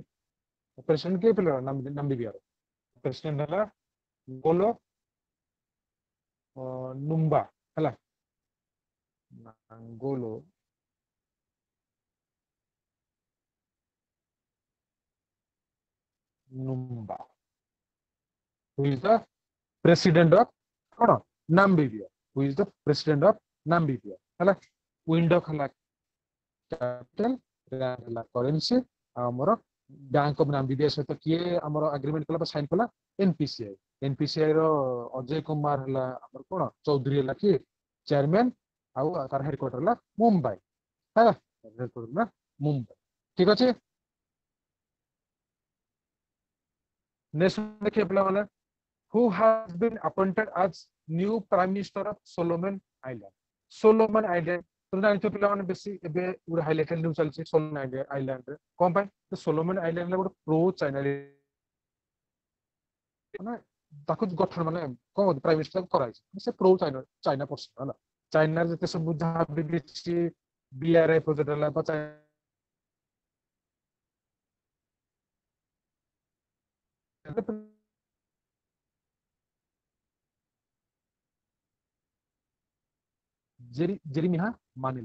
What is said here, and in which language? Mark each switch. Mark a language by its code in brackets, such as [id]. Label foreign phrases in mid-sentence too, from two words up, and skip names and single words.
[or] ପ୍ରେସିଡେଣ୍ଟ କିଏ ପିଲା ନାମ୍ବିବିଆର? ପ୍ରେସିଡେଣ୍ଟ ହେଲା ଗୋଲୋ ନୁମ୍ବା ହେଲା। ନାଙ୍ଗୋଲୋ ନୁମ୍ବା [en] who is the president of [or] କଣ ନାମ୍ବିବିଆ। [en] who is the president of ନାମ୍ବିବିଆ ହେଲା। [or] ୱିଣ୍ଡ ହକ୍ ହେଲା କ୍ୟାପିଟାଲ, ରାଣ୍ଡ ହେଲା କରେନ୍ସି। ଆଉ ଆମର ବ୍ୟାଙ୍କ ଅଫ ନାମ୍ବିବିଆ ସହିତ କିଏ ଆମର ଆଗ୍ରିମେଣ୍ଟ କଲା ବା ସାଇନ କଲା? ଏନପିସିଆଇ। ଏନପିସିଆଇ ର ଅଜୟ କୁମାର ହେଲା ଆମର କଣ ଚୌଧୁରୀ ହେଲା କିଏ ଚେୟାରମ୍ୟାନ। ଆଉ ତାର ହେଡକ୍ୱାର୍ଟର ହେଲା ମୁମ୍ବାଇ ହେଲା। ହେଡକ୍ୱାର୍ଟର ହେଲା ମୁମ୍ବାଇ। ଠିକ ଅଛି। ନେକ୍ସଟ ଦେଖିବେ ପିଲାମାନେ, [en] who has been appointed as new prime minister of Solomon Island? [or] Solomon Island ତମେ ଜାଣିଛ ପିଲାମାନେ ବେଶୀ ଏବେ ଗୋଟେ [en] highlighted news [or] ଚାଲିଛି ସୋଲୋମନ ଆଇଲାଣ୍ଡରେ। କଣ ପାଇଁ? ସୋଲୋମନ ଆଇଲାଣ୍ଡ ଗୋଟେ [en] pro China [or] ମାନେ ତାକୁ ଗଠନ ମାନେ କଣ [en] prime minister [or] କରାଯାଇଛି। ସେ [en] pro China China person [or] ହେଲା। ଚାଇନାର ଯେତେ ସବୁ ଯାହା ବି କିଛି [en] BRI project [or] ହେଲା ବା ଜେରିମିହା ମାନିଲେ।